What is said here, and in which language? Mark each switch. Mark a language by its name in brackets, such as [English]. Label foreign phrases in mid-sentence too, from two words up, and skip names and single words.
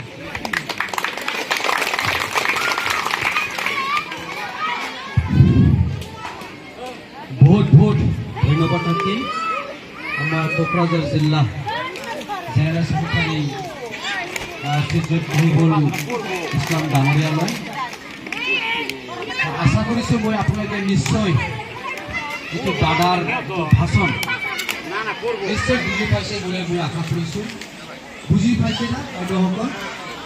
[Assamese] বহুত বহুত ধন্যবাদ থাকি আমার কোকরাঝার জেলা জেলা সেক্রেটারি শ্রীযুত মহিবুল ইসলাম ডাঙরিয়ালয়। আশা কৰিছোঁ মই আপোনালোকে নিশ্চয় এইটো দাদাৰ ভাষণ নিশ্চয় বুজি পাইছে বুলি মই আশা কৰিছোঁ। বুজি পাইছে না বাইদেউসকল?